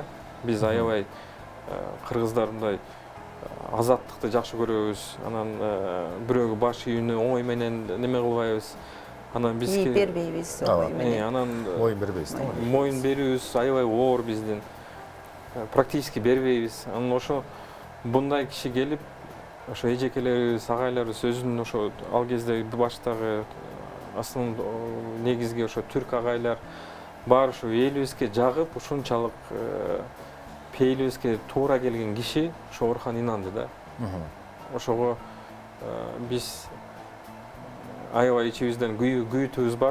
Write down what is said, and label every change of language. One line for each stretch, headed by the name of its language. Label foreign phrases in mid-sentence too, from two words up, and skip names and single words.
Kyrgyz: Биз аябай кыргыздар мындай азаттыкты жакшы көрөбүз. Анан бирөөгө баш ийүүнү оңой менен неме кылбайбыз. Анан бизге бербейбиз оңой менен. Анан Моюн бербейбиз. Моюн берүүбүз аябай оор биздин. Практически бербейбиз. Анан ошо bunday kişi gelip ошо эжекелерибиз, агайларыбыз өзүнүн ошо ал кезде баштагы аслында негизги ошо түрк агайлар бар ошо элибизге жагып, ушунчалык пейилибизге туура келген киши ошо Орхон Инанды да. Ошого биз аябай ичибизден күйүүтүбүз бар.